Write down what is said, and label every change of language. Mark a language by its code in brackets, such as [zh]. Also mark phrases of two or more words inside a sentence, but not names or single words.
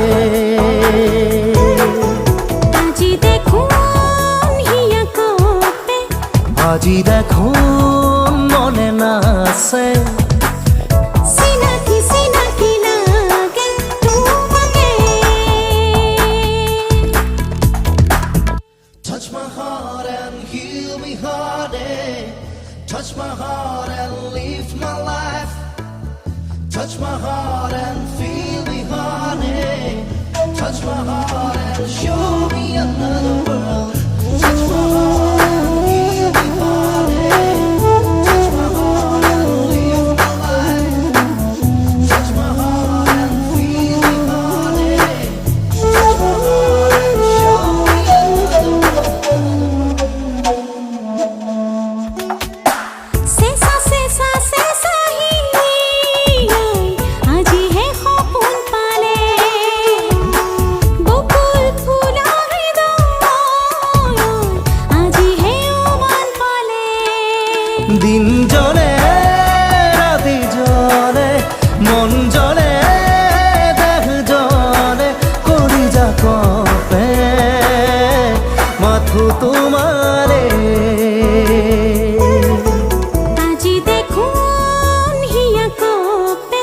[as] আজি দেখোন হিয়া কঁপে আজি দেখোন মনে নাছে চিনাকি চিনাকি লাগে তোমাকে [en] Touch my heart and heal me, heartache. Touch my heart and lift my life. Touch my heart and feel me, honey. Touch my heart and show me another world. Touch my heart and heal me, heartache. Touch my heart and lift my life. Touch my heart and feel me, honey. Touch my heart and show me another world. [as] চেঁচা চেঁচা চেঁচা হিয়াই আজি হে সপোন পালে বকুল ফুলৰ হৃদয়ত আজি হে উমান পালে দিন জলে রাতি জলে মন জলে দেহ জলে কলিজা কঁপে মাথো তোমারে আজি দেখোন হিয়া কঁপে